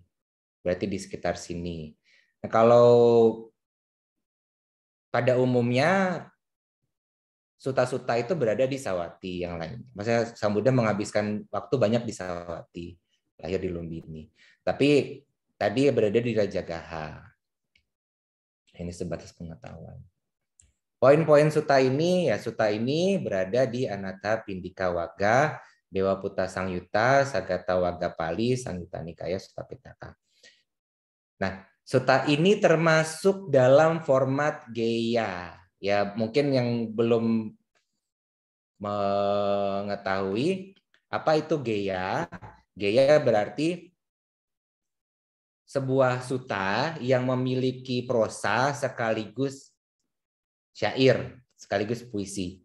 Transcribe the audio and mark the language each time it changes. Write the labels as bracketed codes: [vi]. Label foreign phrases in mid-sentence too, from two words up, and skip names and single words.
[id] Berarti di sekitar sini. Nah, kalau pada umumnya suta-suta itu berada di Sawati yang lain. Maksudnya Sang Buddha menghabiskan waktu banyak di Sawati, lahir di Lumbini. Tapi tadi berada di Raja Gaha. Ini sebatas pengetahuan. Poin-poin suta ini berada di Anatta Pindika Wagga, Dewa Puta Sangyutta, Sagata Wagga Pali, Sangyutta Nikaya, Sutta Pitaka. Nah, suta ini termasuk dalam format geya. Ya, mungkin yang belum mengetahui apa itu geya. Geya berarti sebuah suta yang memiliki prosa sekaligus syair, sekaligus puisi.